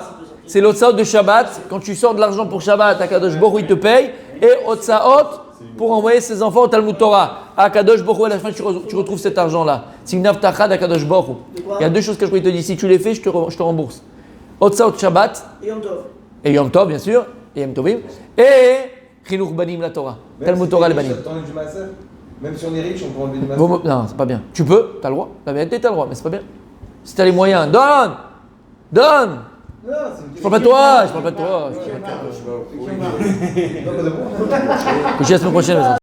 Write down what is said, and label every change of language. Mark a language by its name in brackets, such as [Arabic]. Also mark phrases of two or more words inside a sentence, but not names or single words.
[French] C'est l'Otsaot de Shabbat. Quand tu sors de l'argent pour Shabbat, Akadosh Baruch il te paye. Et Otsaot pour envoyer ses enfants au Talmud Torah. Akadosh Baruch à la fin tu retrouves cet argent-là. C'est une avtacha d'Akadosh Baruch. Il y a deux choses que je te dis. Si tu les fais, je te rembourse. [Hebrew] הוצאות שבת [French] et Yom Tov. et Yom Tov bien sûr. Et Yom Tovim. Et [Hebrew] חינוך בנים [French] la Torah. [Hebrew] תלמוד תורה לבנים. [French] T'enlèves du maaser. Même si on est riche, on peut enlever du maaser. Non, c'est pas bien. Tu peux, t'as le droit. La vérité, t'as le droit, mais c'est pas bien. Si t'as les moyens, donne. Non, c'est une Je parle pas de toi, je parle pas de toi. Non, pas de moi. Je dis la semaine prochaine.